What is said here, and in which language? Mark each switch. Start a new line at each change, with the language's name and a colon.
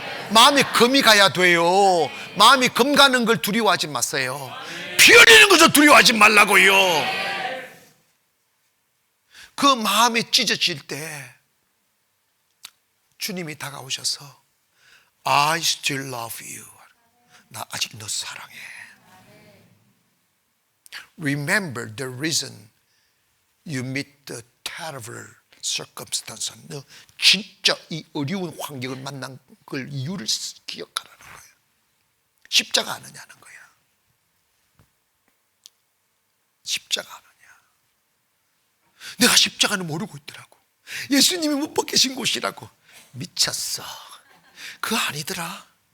Korean: 마음에 금이 가야 돼요. 마음이 금 가는 걸 두려워하지 마세요. 피 흘리는 것을 두려워하지 말라고요. 그 마음이 찢어질 때 주님이 다가오셔서
English: I still love you.
Korean: 나 아직 너 사랑해.
English: Remember the reason you meet the terrible circumstance.
Korean: 너 진짜 이 어려운 환경을 만난 걸 이유를 기억하라는 거예요. 십자가 아느냐는 거야. 십자가 아느냐. 내가 십자가는 모르고 있더라고. 예수님이 못 박히신 곳이라고. 미쳤어. 그거 아니더라.